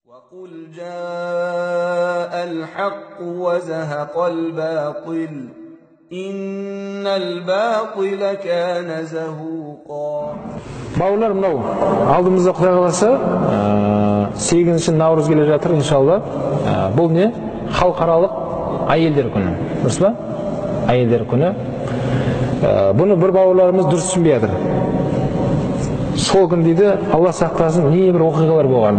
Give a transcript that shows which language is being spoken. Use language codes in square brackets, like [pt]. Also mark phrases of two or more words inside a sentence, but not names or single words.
[ar] وقل جاء الحق وزهق الباطل إن الباطل كان زهوقا. [kk] Бауырлар, мынау алдымызда Құдай қаласа 8 наурыз келе жатыр иншалла. Бұл не? Халықаралық әйелдер күні. Дұрыс па? Әйелдер күні. Бұны бір бауырларымыз дұрыс түсінбей жатыр. Сол күн дейді, Алла сақтасын, не бір оқиғалар болған.